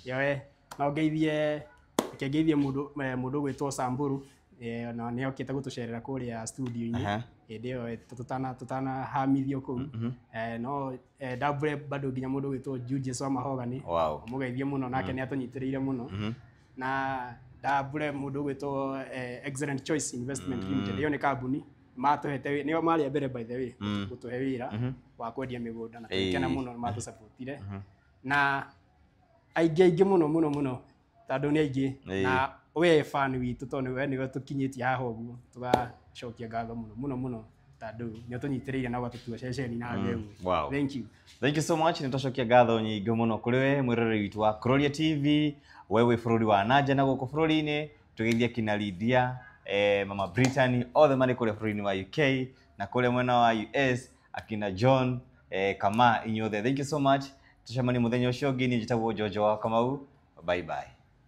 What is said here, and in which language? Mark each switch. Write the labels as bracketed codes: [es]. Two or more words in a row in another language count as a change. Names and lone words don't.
[ki] yawe no ngeithie mũndũ gwĩtwo Samburu na nĩ okĩte gũtũcerera kũrĩa studio-inĩ hĩndĩ ĩyo tutanahamithio kũu no double bado nginya mũndũ gwĩtwo Julius wa Mahogany mũgeithie mũno nake nĩ atũnyitĩrĩire mũno na double mũndũ gwĩtwo Excellent Choice Investment Limited ĩyo nĩ kambuni matũhete nĩo marĩ mbere [en] by the way [ki] gũtũhe wĩra wa kwendia mĩgũnda na tũkena mũno nĩ matũsupportire na aingĩ mũno tondũ nĩ aingĩ na we fan witũ tondũ we nĩwe tũkinyĩtie haha ũguo tũgacokia ngatho mũno tondũ nĩ ũtũnyitĩrĩire na ũgatũtua ceceni na ngeu [en] thank you so much [ki] nĩ tũcokia ngatho nyingĩ mũno kũrĩ we mwĩroreri witũ wa Kuroria TV wewe bũrũri wa nanja na gũkũ bũrũri-inĩ tũgeithia kina Lydia mama Brittany othe marĩ kũrĩa bũrũri-inĩ wa UK na kũrĩa mwena wa US akina John kama inyuothe [en] thank you so much [ki] tucemanie mũthenya ũcio ũngĩ niĩ njĩtagwo Jojo wa Kamau [en] bye bye